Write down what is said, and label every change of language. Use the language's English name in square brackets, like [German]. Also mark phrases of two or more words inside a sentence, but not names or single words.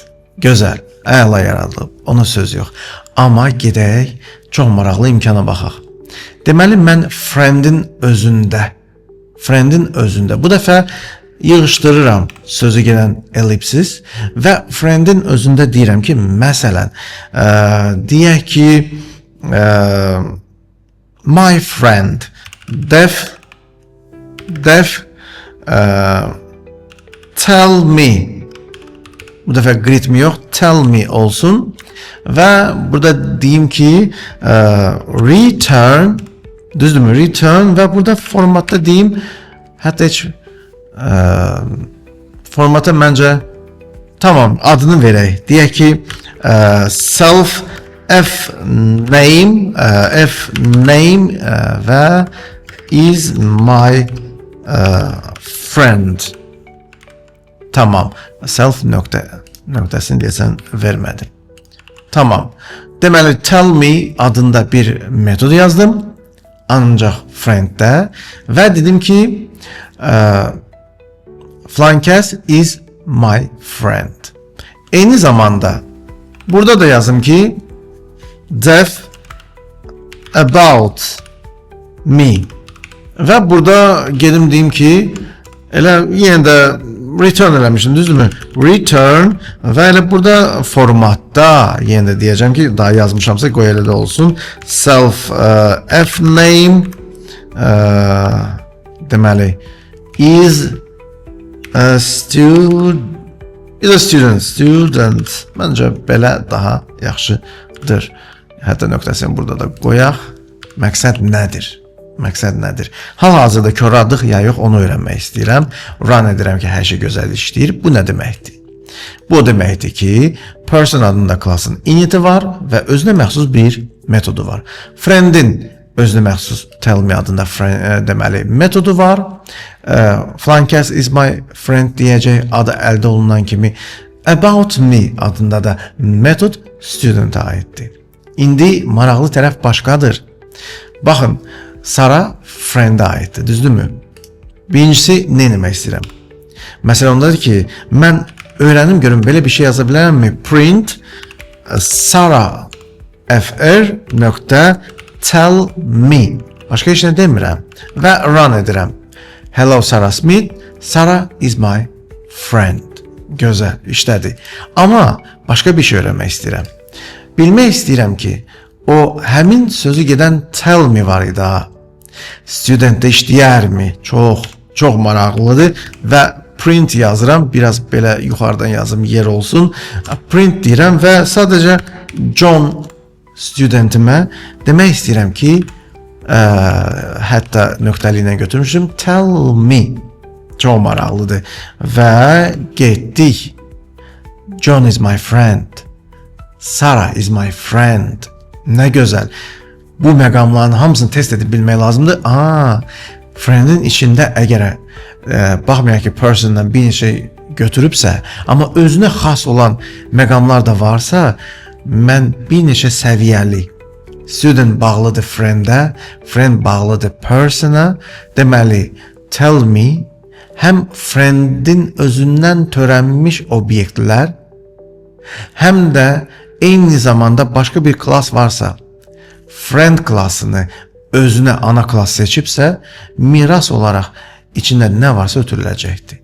[Azerbaijani] Gözəl, əla yaradılıb, ona söz yox. Amma gedək, çox maraqlı imkana baxaq. Deməli, mən friendin özündə, bu dəfə yığışdırıram sözü gedən ellipsis və friendin özündə deyirəm ki, məsələn, deyək ki, [English] my friend, tell me, [Azerbaijani] bu dəfə [English] greet me [Azerbaijani] yox, [English] tell me [Azerbaijani] olsun və burada deyim ki, return, düzdürmü, return və burada formatda deyim, hətta heç formata məncə tamam, adını verək, deyək ki, [English] self f name və is my friend. [Azerbaijani] Tamam. Self nöqtəsini deyəsən vermədim. Tamam. Deməli, [English] tell me [Azerbaijani] adında bir metod yazdım. Ancaq frienddə və dedim ki, [English] Flankes is my friend. [Azerbaijani] Eyni zamanda burada da yazım ki, [English] def about me. [Azerbaijani] Və burada gedim deyim ki, elə yenə də return eləmişim, düzdürmü? Return və elə burada formatda yenə də deyəcəm ki, daha yazmışamsa qoy elə də olsun. [English] Self f name deməli is a student. [Azerbaijani] Məncə belə daha yaxşıdır. Hətta nöqtəsini burada da qoyaq. Məqsəd nədir? Hal-hazırda körradıq ya yox, onu öyrənmək istəyirəm. Run edirəm ki, hər şey gözəl işləyir. Bu nə deməkdir? Bu o deməkdir ki, person adında klasın initi var və özünə məxsus bir metodu var. Friendin özünə məxsus [English] tell me [Azerbaijani] adında deməli metodu var. [English] Flankes is my friend [Azerbaijani] deyəcək adı əldə olunan kimi [English] about me [Azerbaijani] adında da metod student-a aiddir. İndi maraqlı tərəf başqadır. Baxın, Sara friend-a aiddir, düzdürmü? Birincisi, nə demək istəyirəm? Məsələn, ondadır ki, mən öyrənim görüm, belə bir şey yaza bilərəmmi? [English] Print Sara fr nöqtə tell me. [Azerbaijani] Başqa heç nə demirəm və run edirəm. [English] Hello Sarah Smith, Sarah is my friend. [Azerbaijani] Gözəl, işlədi. Amma başqa bir şey öyrənmək istəyirəm. Bilmək istəyirəm ki, o həmin sözü gedən [English] tell me [Azerbaijani] var idi ha. Studentdə işləyərmi? Çox maraqlıdır və print yazıram. Biraz belə yuxarıdan yazım yer olsun. Print deyirəm və sadəcə John studentimə demək istəyirəm ki, hətta nöqtəli ilə götürmüşüm. [English] Tell me. [Azerbaijani] Çox maraqlıdır. Və getdik. [English] John is my friend. Sarah is my friend. [Azerbaijani] Nə gözəl. Bu məqamların hamısını test edib bilmək lazımdır. Friendin içində əgər baxmayaq ki, persondan bir şey götürübsə, amma özünə xas olan məqamlar da varsa, mən bir neçə səviyyəli student bağlıdır friend-ə, friend bağlıdır person-a. Deməli, [English] tell me [Azerbaijani] həm friendin özündən törənmiş obyektlər, həm də eyni zamanda başqa bir klas varsa, friend klasını özünə ana klas seçibsə, miras olaraq içində nə varsa ötürüləcəkdir.